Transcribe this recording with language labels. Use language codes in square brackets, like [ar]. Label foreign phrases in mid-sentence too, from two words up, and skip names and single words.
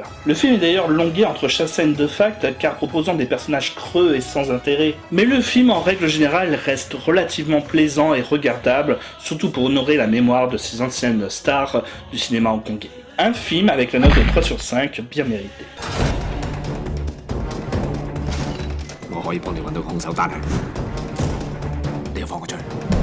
[fr] Le film est d'ailleurs longué entre chaque scène de fact, car proposant des personnages creux et sans intérêt. Mais le film, en règle générale, reste relativement plaisant et regardable, surtout pour honorer la mémoire de ces anciennes stars du cinéma hongkongais. Un film avec la note de 3 sur 5, bien mérité. [yue] 我可以幫你揾到兇手，但係你要放佢出去。